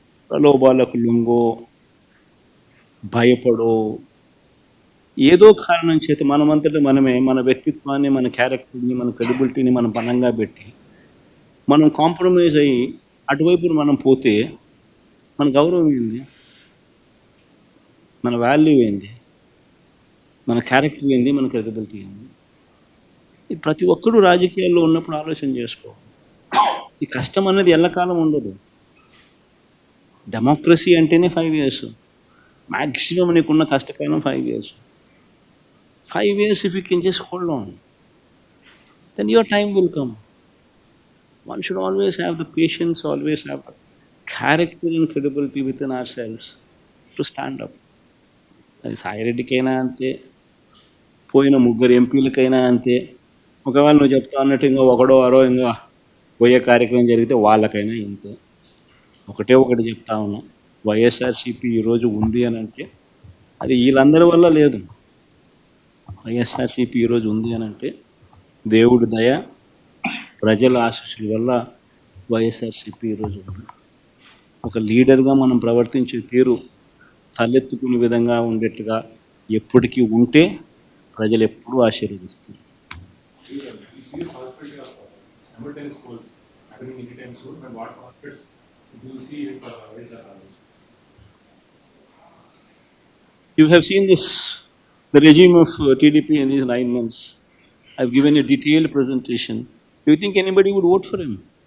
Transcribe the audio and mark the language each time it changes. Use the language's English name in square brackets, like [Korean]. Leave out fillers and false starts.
[Telugu] ప్రలోభాలకు లొంగో, భయపడో, ఏదో కారణం చేత మనమంతటా మనమే మన వ్యక్తిత్వాన్ని, మన క్యారెక్టర్ని, మన క్రెడిబిలిటీని మనం పణంగా పెట్టి మనం కాంప్రమైజ్ అయ్యి అటువైపు మనం పోతే మన గౌరవం ఏంది, మన వాల్యూ ఏంది, మన క్యారెక్టర్ ఏంది, మన క్రెడిబిలిటీ ఏంది? ఇది ప్రతి ఒక్కరూ రాజకీయాల్లో ఉన్నప్పుడు ఆలోచన చేసుకో. ఈ కష్టం అనేది ఎల్లకాలం ఉండదు. డెమోక్రసీ అంటేనే 5 years. మ్యాక్సిమం నీకున్న కష్టకాలం 5 years. [English] 5 years if you can just hold on, then your time will come. One should always have the patience, always have the character and credibility within ourselves to stand up. [Telugu] అది సాయిరెడ్డికైనా అంతే, పోయిన 3 ఎంపీలకైనా అంతే. ఒకవేళ నువ్వు చెప్తా అన్నట్టు ఇంకా ఒకడో అరో ఇంకా పోయే కార్యక్రమం జరిగితే వాళ్ళకైనా ఇంతే. ఒకటి చెప్తా ఉన్నా, వైఎస్ఆర్సీపీ ఈరోజు ఉంది అని అంటే అది వీళ్ళందరి వల్ల లేదు. వైఎస్ఆర్సీపీ ఈరోజు ఉంది అని అంటే దేవుడి దయ, ప్రజల ఆశీస్సుల వల్ల వైఎస్ఆర్సీపీ ఈరోజు ఉంది. ఒక లీడర్గా మనం ప్రవర్తించే తీరు తలెత్తుకునే విధంగా ఉండేట్టుగా ఎప్పటికీ ఉంటే ప్రజలు ఎప్పుడూ ఆశీర్వదిస్తారు. [English] simultaneous polls happening anytime soon, and what prospects do you see if You have seen this, the regime of TDP in these 9 months. I've given a detailed presentation. Do you think anybody would vote for him?